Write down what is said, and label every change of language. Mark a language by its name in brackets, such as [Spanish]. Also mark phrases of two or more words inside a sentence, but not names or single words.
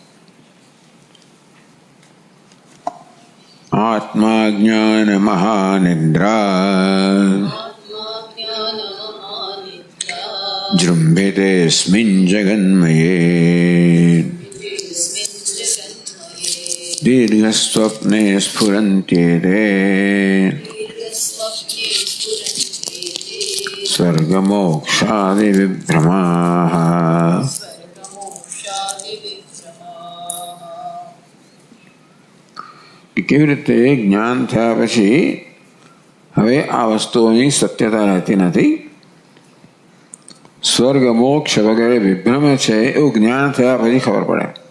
[Sanskrit] आत्मा ज्ञान महानिद्रा जृम्भितेऽस्मिन् जगन्मये दीर्घस्वप्ने स्फुरन्त्येते स्वर्गमोक्षादिविभ्रमाः। [Gujarati] કેવી રીતે જ્ઞાન થયા પછી હવે આ વસ્તુઓની સત્યતા રહેતી નથી। સ્વર્ગ મોક્ષ વગેરે વિભ્રમ છે એવું જ્ઞાન થયા પછી ખબર પડે।